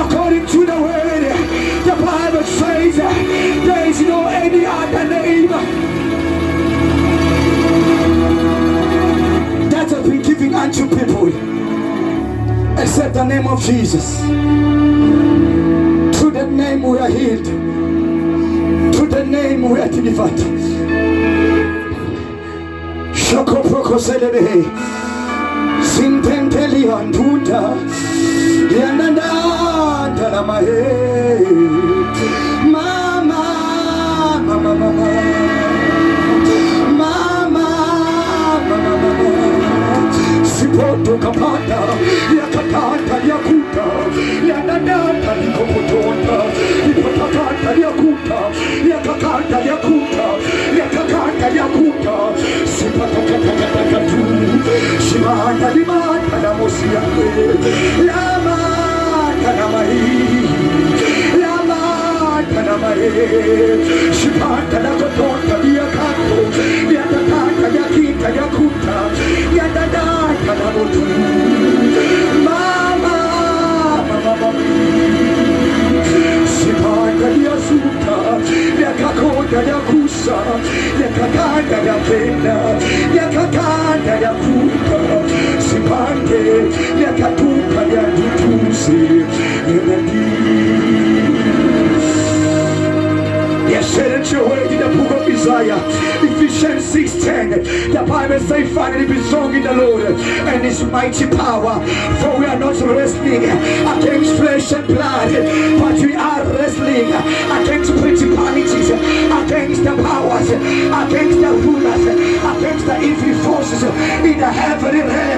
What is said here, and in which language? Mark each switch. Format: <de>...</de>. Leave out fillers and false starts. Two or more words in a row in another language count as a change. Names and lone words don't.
<en>According to the word, the Bible says there is no any other name Said the name of Jesus. Through the name we are healed. Through the name we are delivered. Shoko proko selebe. Sintenteli anduta. Yananda talamahe. Mama, mama, mama. Sipoto kapata, yakatata yakuta, yanadata likopotonda, ipotata yakuta, yakakata yakuta, yakakata yakuta, sipatakatakatakatu, shimata limata na mosiakwe, lamata na mahi, lamata na mahi, shipata na kotonda yakato, yakakata yakita yakuta, yadada. Mama, mama, sipanda ya suka, ya kakoda ya kusa, ya kakanda ya kenda, ya kakanda ya kuka, sipande ya katuka ya dutusi, yes, said it your way in the book of Isaiah, Ephesians 6:10. The Bible says, finally be strong in the Lord and His mighty power. For we are not wrestling against flesh and blood, but we are wrestling against principalities, against the powers, against the rulers, against the evil forces in the heavenly realm.</en>